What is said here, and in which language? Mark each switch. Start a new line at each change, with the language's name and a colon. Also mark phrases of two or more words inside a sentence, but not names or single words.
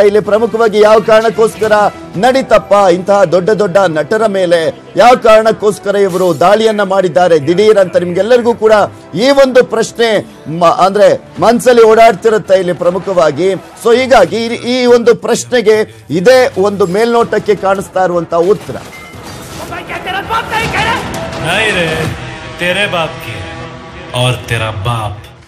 Kannada: ಇಲ್ಲಿ ಪ್ರಮುಖವಾಗಿ ಯಾವ ಕಾರಣಕ್ಕೋಸ್ಕರ ನಡೀತಪ್ಪ ಇಂತಹ ದೊಡ್ಡ ದೊಡ್ಡ ನಟರ ಮೇಲೆ, ಯಾವ ಕಾರಣಕ್ಕೋಸ್ಕರ ಇವರು ದಾಳಿಯನ್ನ ಮಾಡಿದ್ದಾರೆ ದಿಢೀರ್ ಅಂತ ನಿಮ್ಗೆಲ್ಲರಿಗೂ ಕೂಡ ಈ ಒಂದು ಪ್ರಶ್ನೆ ಅಂದ್ರೆ ಮನಸ್ಸಲ್ಲಿ ಓಡಾಡ್ತಿರುತ್ತೆ ಇಲ್ಲಿ ಪ್ರಮುಖವಾಗಿ. ಸೊ ಹೀಗಾಗಿ ಈ ಒಂದು ಪ್ರಶ್ನೆಗೆ ಇದೇ ಒಂದು ಮೇಲ್ನೋಟಕ್ಕೆ ಕಾಣಿಸ್ತಾ ಇರುವಂತಹ ಉತ್ತರ.
Hindi: नहीं रे, तेरे बाप की और तेरा बाप